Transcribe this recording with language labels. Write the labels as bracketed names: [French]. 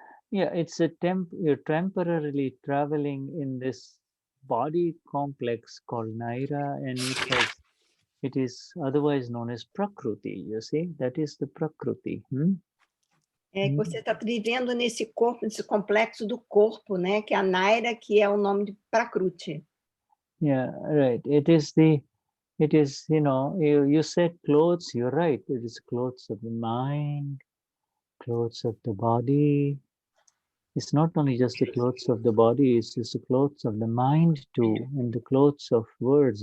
[English] Yeah, it's you're temporarily traveling in this body complex called Naira, and It is otherwise known as Prakriti, you see, that is the Prakriti. [Portuguese] É que você está vivendo nesse corpo, nesse complexo do corpo, né? Que é a Naira, que é o nome de Prakruti. [English] Yeah, right. It is, you know, you said clothes, you're right. It is clothes of the mind, clothes of the body. It's not only just the clothes of the body, it's just the clothes of the mind too, and the clothes of words.